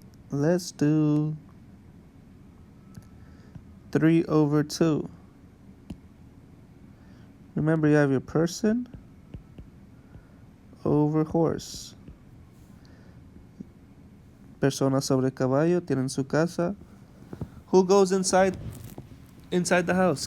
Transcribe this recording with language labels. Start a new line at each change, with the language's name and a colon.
English: Let's do 3 over 2. Remember, you have your person over horse.
Spanish: Persona sobre caballo, tienen su casa.
English: Who goes inside the house?